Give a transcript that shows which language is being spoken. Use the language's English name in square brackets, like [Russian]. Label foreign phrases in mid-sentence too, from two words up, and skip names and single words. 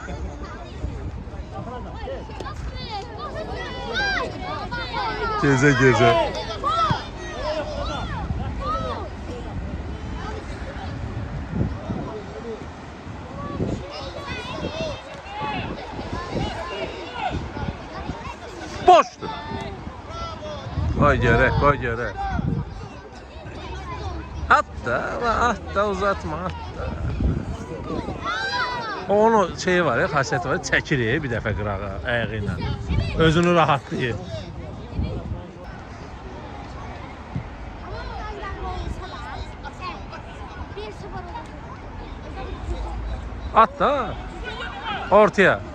[Azerbaijani] Gecə. Boşdur. [Turkish] Koy gerek. Hatta uzatma hatta. [Azerbaijani] Onun şeyi var ya, xasiyyəti var, çəkir bir dəfə qırağa ayağı ilə. Özünü rahatlayır. At da ortaya.